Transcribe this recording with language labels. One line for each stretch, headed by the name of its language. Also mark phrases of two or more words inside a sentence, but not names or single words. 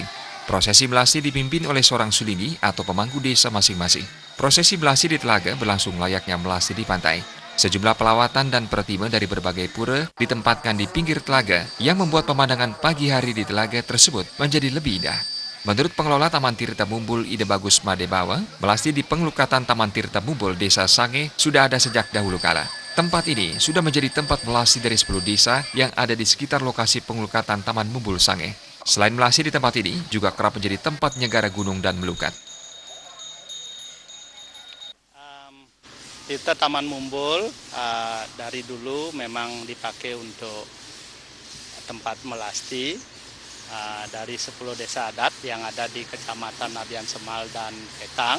Indonesian: Prosesi melasti dipimpin oleh seorang sulingi atau pemangku desa masing-masing. Prosesi melasti di telaga berlangsung layaknya melasti di pantai. Sejumlah pelawatan dan pertiba dari berbagai pura ditempatkan di pinggir telaga yang membuat pemandangan pagi hari di telaga tersebut menjadi lebih indah. Menurut pengelola Taman Tirta Mumbul Ide Bagus Madebawa, melasti di pengelukatan Taman Tirta Mumbul Desa Sange sudah ada sejak dahulu kala. Tempat ini sudah menjadi tempat melasti dari 10 desa yang ada di sekitar lokasi pengelukatan Taman Mumbul Sange. Selain melasti di tempat ini, juga kerap menjadi tempat nyegara gunung dan melukat. Kita Taman Mumbul dari dulu memang dipakai untuk tempat melasti dari 10 desa adat yang ada di Kecamatan Nabian Semal dan Petang.